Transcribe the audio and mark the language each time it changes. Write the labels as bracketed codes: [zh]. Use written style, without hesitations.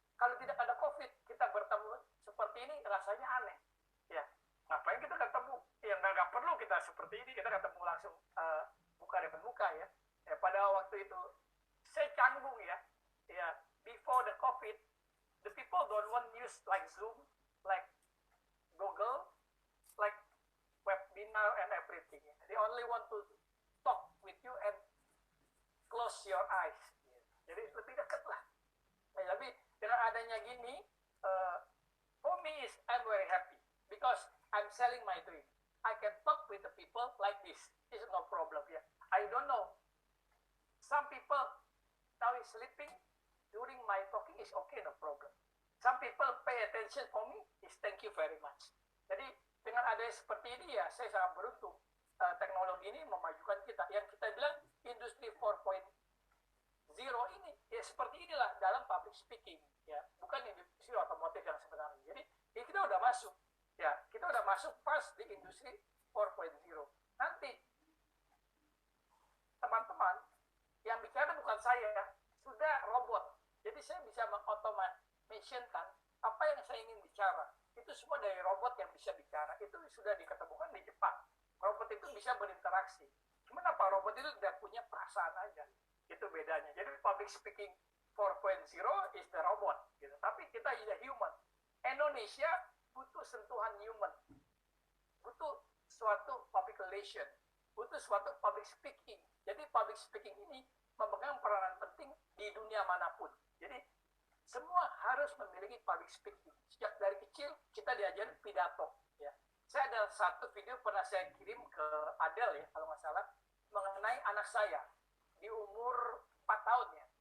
[id] Kalau tidak ada COVID, kita bertemu seperti ini rasanya aneh. Ya, ngapain kita ketemu? Ya nggak perlu kita seperti ini, kita ketemu langsung muka depan muka ya. Ya. Pada waktu itu saya canggung ya. [en] Ya, before the COVID, the people don't want use like Zoom, like Google, like webinar and everything. They only want to talk with you and close your eyes. [id] Jadi lebih dekat lah. Nah, tapi dengan adanya gini, [en] for me is I'm very happy because I'm selling my dream. I can talk with the people like this. It's no problem. Yeah. I don't know. Some people now is sleeping during my talking is okay, no problem. Some people pay attention for me is thank you very much. [id] Jadi dengan adanya seperti ini ya saya sangat beruntung. Teknologi ini memajukan kita. Yang kita bilang industri 4.0 ini ya seperti inilah dalam public speaking ya, bukan industri otomotif yang sebenarnya. Jadi ya kita udah masuk ya, kita udah masuk pas di industri 4.0. Nanti teman-teman yang bicara bukan saya, sudah robot. Jadi saya bisa mengotomationkan apa yang saya ingin bicara. Itu semua dari robot yang bisa bicara. Itu sudah diketemukan di Jepang. Robot itu bisa berinteraksi. Cuman apa robot itu tidak punya perasaan aja. Itu bedanya. Jadi [en] public speaking 4.0 is the robot. [id] Gitu. Tapi kita [en] is a human. [id] Indonesia butuh sentuhan human. Butuh suatu public relation. Butuh suatu public speaking. Jadi public speaking ini memegang peranan penting di dunia manapun. Jadi semua harus memiliki public speaking. Sejak dari kecil kita diajarin pidato. Ya. Saya ada satu video pernah saya kirim ke Adel ya, kalau nggak salah, mengenai anak saya di umur 4 tahun ya.